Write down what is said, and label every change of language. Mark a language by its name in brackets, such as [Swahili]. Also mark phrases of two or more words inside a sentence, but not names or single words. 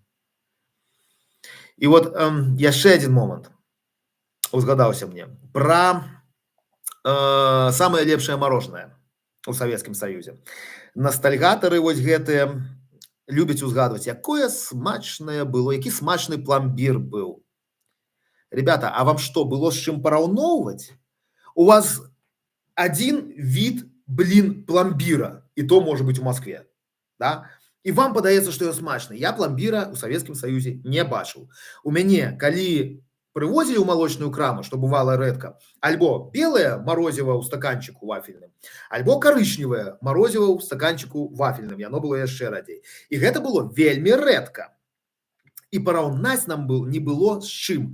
[Belarusian] І вот яшчэ адзін момант узгадаўся мне пра самае лепшае мороженое у Савецкім Саюзе. Ностальгатары вось гэтыя любяць узгадваць, якое смачнае было, які смачны пломбір быў. [Russian] Ребята, а вам что, было з чым параўноўваць? У вас один вид, блин, пломбира, и то может быть в Москве, да? [Belarusian] И вам падаецца, што ён смачны. Я пломбира у Савецкім Саюзе не бачыў. У мяне, калі прывозілі ў малочную краму, што бывала рэдка, альбо белае морозіва ў стаканчыку вафельным, альбо карычневае морозіва ў стаканчыку вафельным. Яно было яшчэ радзей. І гэта было вельмі рэдка. І параўнаць нам не было з чым.